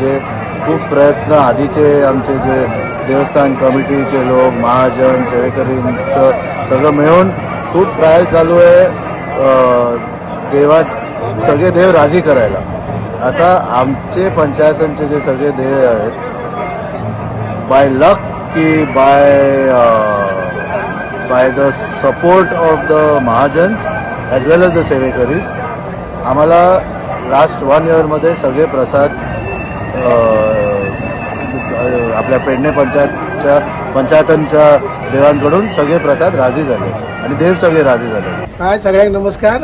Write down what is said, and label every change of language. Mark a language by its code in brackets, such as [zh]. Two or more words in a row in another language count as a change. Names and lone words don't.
[mr] जे खूप प्रयत्न आधीचे आमचे जे देवस्थान कमिटीचे लोक, महाजन, सेवेकरींचं सगळं मिळून खूप ट्रायल चालू आहे देवा सगळे देव राजी करायला. आता आमचे पंचायतांचे जे सगळे ध्येय आहेत, [en] by luck [mr] की [en] by the support of the Mahajans as well as the Sevekaris, [mr] आम्हाला [en] last 1 year [mr] सगळे प्रसाद आपल्या पेडणे पंचायतांच्या देवांकडून सगळे प्रसाद राजी झाले आणि देव सगळे राजी झाले. [kok] हाय सगळ्यांक नमस्कार.